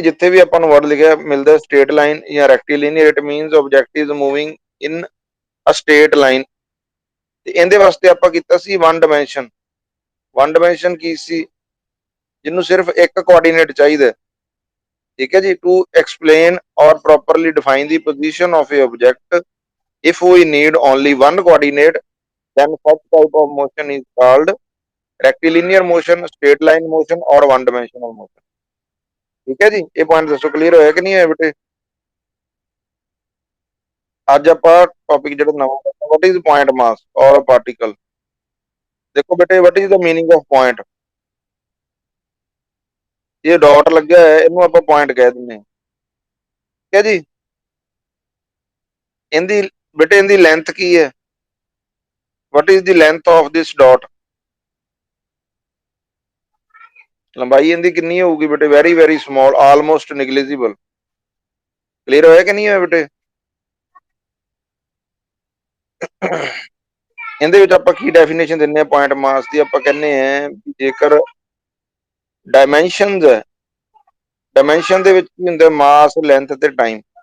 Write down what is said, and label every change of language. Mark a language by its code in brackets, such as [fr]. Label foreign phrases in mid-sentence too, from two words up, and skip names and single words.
[pa] ਜਿੱਥੇ ਵੀ ਆਪਾਂ ਨੂੰ ਵਰਡ ਲਿਖਿਆ ਮਿਲਦਾ [en] straight line or rectilinear, it means object is moving in a straight line. [pa] ਤੇ ਇਹਦੇ ਵਾਸਤੇ ਆਪਾਂ ਕੀਤਾ ਸੀ [en] one dimension. one dimension [pa] ਕੀ ਸੀ, ਜਿਹਨੂੰ ਸਿਰਫ ਇੱਕ ਕੋਆਰਡੀਨੇਟ ਚਾਹੀਦਾ। ਠੀਕ ਹੈ ਜੀ। [en] to explain or properly define the position of a object if we need only one coordinate then such type of motion is called rectilinear motion, straight line motion or one dimensional motion। [pa] ਠੀਕ ਹੈ ਜੀ। ਇਹ ਪੁਆਇੰਟ ਦੱਸੋ ਕਲੀਅਰ ਹੋਇਆ ਕਿ ਨਹੀਂ ਹੋਇਆ ਬੇਟੇ। ਅੱਜ ਆਪਾਂ ਟੌਪਿਕ ਜਿਹੜਾ ਨਵਾਂ ਕਰਨਾ, [en] what is point mass or a particle। [pa] ਦੇਖੋ ਬੇਟੇ [en] what is the meaning of point। [pa] ਇਹ ਡਾਟ ਲੱਗਿਆ ਹੋਇਆ ਇਹਨੂੰ ਆਪਾਂ ਪੁਆਇੰਟ ਕਹਿ ਦਿੰਦੇ ਹਾਂ। ਠੀਕ ਹੈ ਜੀ। ਇਹਦੀ ਬੇਟੇ ਇਹਦੀ ਲੈਂਥ ਕੀ ਹੈ, [en] what is the length of this dot। [pa] ਲੰਬਾਈ ਇਹਦੀ ਕਿੰਨੀ ਹੋਊਗੀ ਬੇਟੇ, [en] very very small, almost negligible. [pa] ਕਲੀਅਰ ਹੋਇਆ ਕਿ ਨਹੀਂ ਹੋਇਆ ਬੇਟੇ। ਇਹਦੇ ਵਿੱਚ ਆਪਾਂ ਕੀ ਡੈਫੀਨੇਸ਼ਨ ਦਿੰਦੇ ਆ [en] point mass [pa] ਦੀ, ਆਪਾਂ ਕਹਿੰਦੇ ਆ ਜੇਕਰ ਡਾਇਮੈਂਸ਼ਨਸ ਹੈ, ਡਾਇਮੈਂਸ਼ਨ ਦੇ ਵਿੱਚ ਕੀ ਹੁੰਦਾ ਮਾਸ, ਲੈਂਥ ਤੇ ਟਾਈਮ।